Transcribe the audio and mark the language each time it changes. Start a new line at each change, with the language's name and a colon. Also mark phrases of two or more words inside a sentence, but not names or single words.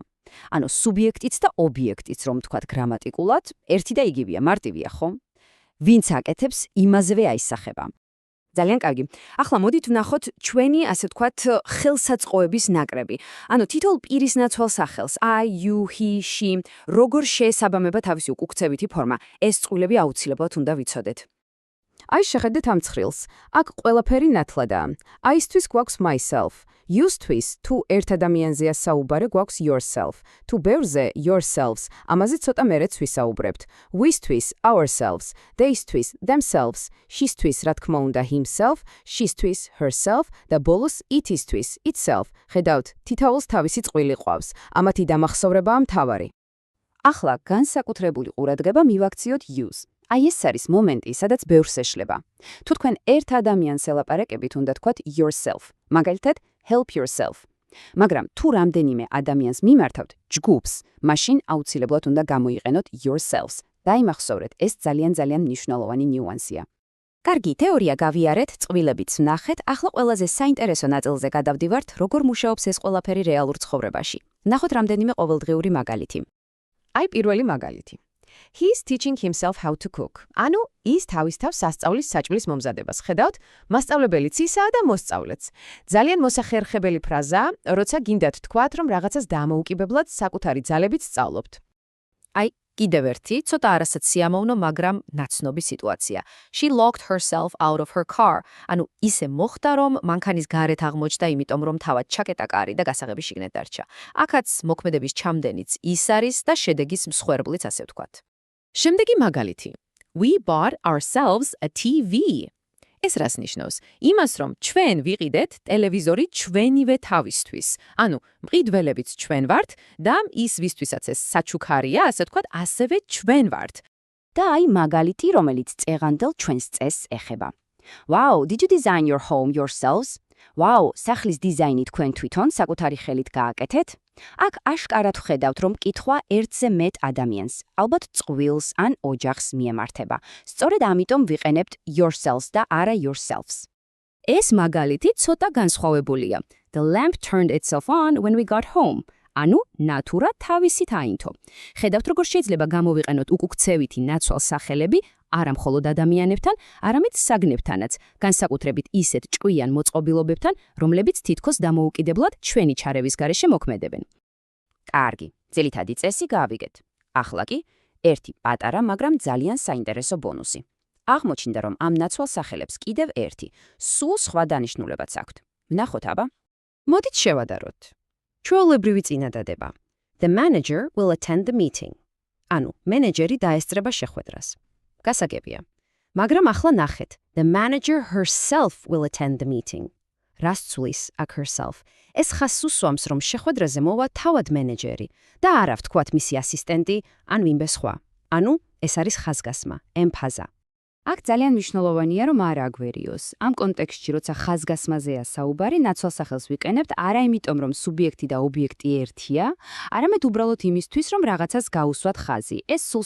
Georgian: ანუ სუბიექტიც და ობიექტიც, რომ ვთქვათ გრამატიკულად, ერთი და იგივეა, მარტივია, ხო? ვინც აკეთებს, იმაზევე აისახება. ძალიან კარგი. ახლა მოდით ვნახოთ ჩვენი, ასე ვთქვათ, ხელსაწყოების ნაკრები. ანუ თითოეულ პირის ნაცვალსახელს,
English: I, you, he, she,
Georgian: როგორ შეესაბამება თავისი უკუქცევითი ფორმა. ეს წყვილები აუცილებლად უნდა ვიცოდეთ. აი, შეხედეთ ამ ცხრილს. აქ ყველაფერი ნათლადაა. I-ისთვის გვაქვს myself. You-თვის, თუ ერთ ადამიანზეა საუბარი, გვაქვს yourself. თუ ბევრზე, yourselves. ამაზე ცოტა მერეც ვისაუბრებთ. We-თვის,
English: ourselves. They-თვის, themselves.
Georgian: She-თვის, რა თქმა უნდა,
English: himself. She-თვის, herself.
Georgian: და ბოლოს, it-ისთვის, itself. ხედავთ, თითოეულს თავისი წყვილი ყავს. ამათი დამახსოვრებაა მთავარი. ახლა განსაკუთრებული ყურადღება მივაქციოთ you-ს. აი ეს არის მომენტი, სადაც ბევრს ეშლება. თუ თქვენ ერთ ადამიანს ელაპარაკებით, უნდა თქვათ yourself. მაგალითად,
English: help yourself.
Georgian: მაგრამ თუ რამდენიმე ადამიანს მიმართავთ ჯგუფს, მაშინ აუცილებლად უნდა გამოიყენოთ yourselves. დაიმახსოვრეთ, ეს ძალიან მნიშვნელოვანი ნიუანსია. კარგი, თეორია გავიარეთ, წყვილებიც ვნახეთ, ახლა ყველაზე საინტერესო ნაწილზე გადავდივართ, როგორ მუშაობს ეს ყველაფერი რეალურ ცხოვრებაში. ვნახოთ რამდენიმე ყოველდღიური მაგალითი. აი პირველი მაგალითი.
English: He's teaching himself how to cook.
Georgian: ანუ ის თავის თავს სასწავლის საჭმლის მომზადებას. ხედავთ, მასწავლებელიც ისაა და მოსწავლეც. ძალიან მოსახერხებელი ფრაზაა, როცა გინდათ თქვათ, რომ რაღაცას დამოუკიდებლად საკუთარი ძალებით სწავლობთ. აი, კიდევ ერთი, ცოტა არასად სიამოვნო, მაგრამ ნაცნობი სიტუაცია.
English: She locked herself out of her car.
Georgian: ანუ ისე მოხდა, რომ მანქანის გარეთ აღმოჩნდა, იმიტომ რომ თავად ჩაკეტა კარი და გასაღები შიგნით დარჩა. აქაც მოქმედების ჩამდენიც ის არის და შედეგის მსხვერპლიც, ასე ვთქვათ. შემდეგი მაგალითი.
English: We bought ourselves a TV.
Georgian: ეს რას ნიშნავს? იმას, რომ ჩვენ ვიყიდეთ ტელევიზორი ჩვენივე თავისთვის. ანუ მყიდველებიც ჩვენ ვართ და ის ვისთვისაც ეს საჩუქარია, ასე ვთქვათ, ასევე ჩვენ ვართ. და აი მაგალითი, რომელიც წეღანდელ ჩვენს წესს ეხება.
English: Wow, did you design your home yourselves?
Georgian: Wow, სახლის დიზაინი თქვენ თვითონ საკუთარი ხელით გააკეთეთ? აქ აშკარად ვხედავთ, რომ კითხვა ერთზე მეტ ადამიანს, ალბათ წყვილს ან ოჯახს მიემართება. სწორედ ამიტომ ვიყენებთ yourselves და არა yourselves. ეს მაგალითი ცოტა განსხვავებულია.
English: The lamp turned itself on when we got home.
Georgian: ანუ ნატურა თავისით აინთო. ხედავთ, როგორ შეიძლება გამოვიყენოთ უკუქცევითი ნაცვალსახელები არა მხოლოდ ადამიანებთან, არამედ საგნებთანაც, განსაკუთრებით ისეთ ჭკვიან მოწყობილობებთან, რომლებიც თითქოს დამოუკიდებლად ჩვენი ჩარევის გარეშე მოქმედებენ. კარგი, ძირითადი წესი გავიგეთ. ახლა კი ერთი პატარა, მაგრამ ძალიან საინტერესო ბონუსი. აღმოჩნდა, რომ ამ ნაცვალსახელებს კიდევ ერთი, სულ სხვა დანიშნულებაც აქვთ. ვნახოთ აბა. მოდით შევადაროთ. ჩვეულებრივი წინადადება.
English: The manager will attend the meeting.
Georgian: ანუ, მენეჯერი დაესწრება შეხვედრას. გასაგებია. მაგრამ ახლა ნახეთ.
English: The manager herself will attend the meeting.
Georgian: რას ცulis აქ herself? ეს ხაზს უსვამს, რომ შეხვედრაზე მოვა თავად მენეჯერი და არა ვთქვათ მისი ასისტენტი ან ვინმე სხვა. ანუ, ეს არის ხაზგასმა, ემფაზა. აქ ძალიან მნიშვნელოვანია, რომ არ აგვერიოს. ამ კონტექსტში, როცა ხაზგასმაზეა საუბარი, ნაცვალსახელს ვიყენებთ არა იმიტომ, რომ სუბიექტი და ობიექტი ერთია, არამედ უბრალოდ იმისთვის, რომ რაღაცას გაუსვათ ხაზი.